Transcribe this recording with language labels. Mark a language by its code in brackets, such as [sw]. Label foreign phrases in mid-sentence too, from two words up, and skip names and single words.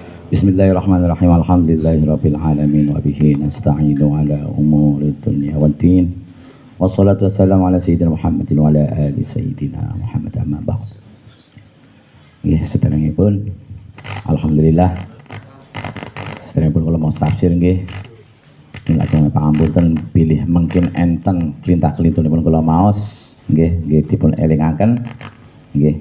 [ar] بسم الله الرحمن الرحيم. الحمد لله رب العالمين وبه نستعين على أمور الدنيا والدين. والصلاة والسلام على سيدنا محمد وعلى آل سيدنا محمد أما بعد. [jv] Nggih, sedherengipun alhamdulillah sedherengipun kula mau tafsir nggih. Lajeng pangapunten pilih mungkin enten klintak-klintunipun kula maos nggih dipun elingaken nggih.